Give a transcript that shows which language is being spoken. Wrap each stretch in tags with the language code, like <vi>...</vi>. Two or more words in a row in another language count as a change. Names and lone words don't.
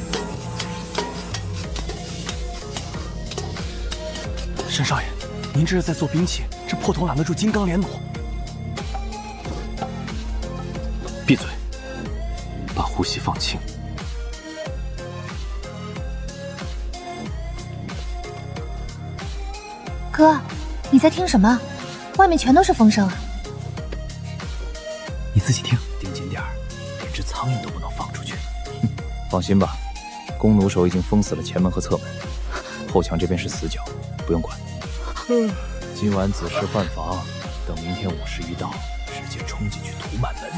<zh>沈少爺，您這是在做兵器，這破桶攔得住金剛連弩？閉嘴，把呼吸放輕。哥，你在聽什麼？外面全都是風聲啊！你自己聽，盯緊點兒，連隻蒼蠅都不能放出去。放心吧，弓弩手已經封死了前門和側門，後牆這邊是死角，不用管。今晚子時換防，等明天午時一到，直接衝進去屠滿門。</zh>